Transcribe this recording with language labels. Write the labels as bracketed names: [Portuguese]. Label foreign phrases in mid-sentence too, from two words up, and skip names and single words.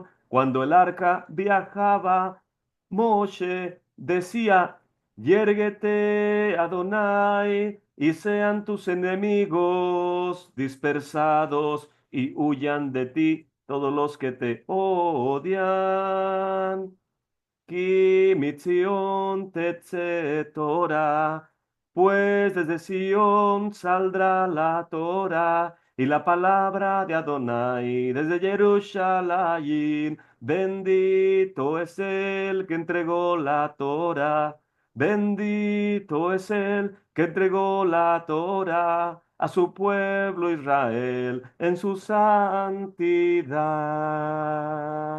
[Spanish] Cuando el arca viajaba, Moshe decía, Yérguete, Adonai, y sean tus enemigos dispersados y huyan de ti todos los que te odian. [Hebrew] כי מציון תצא תורה, [Spanish] pues desde Sion saldrá la Torah y la palabra de Adonai desde Jerusalén. Bendito es el que entregó la Torah, bendito es el que entregó la Torah a su pueblo Israel en su santidad.